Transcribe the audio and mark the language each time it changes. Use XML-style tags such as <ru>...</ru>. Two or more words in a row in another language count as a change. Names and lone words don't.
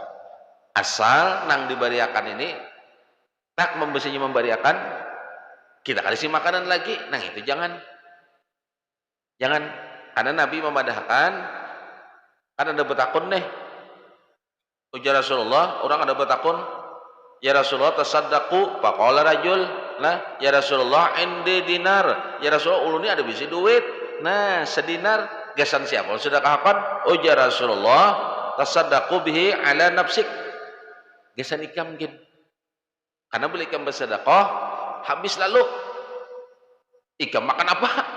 <bjn>Asal nang diberiakan ini tak memberiakan kita kasih makanan lagi, nah itu jangan karena Nabi memadahkan kan ada betakun nih. Ujar Rasulullah, orang ada betakun,</bjn> <ar>يا رسول الله تصدقوا فقال رجل,</ar> <bjn>nah</bjn> <ar>يا رسول الله عندي دينار يا رسول الله</ar> <bjn>uluni ada bisi duit, nah sedinar gasan siapa sedekahkan? Ujar Rasulullah</bjn> <ar>تصدقوا به على نفسك,</ar> <bjn>gasan ikam gin, karena beli ikam bersedekah habis lalu ikam makan apa?</bjn>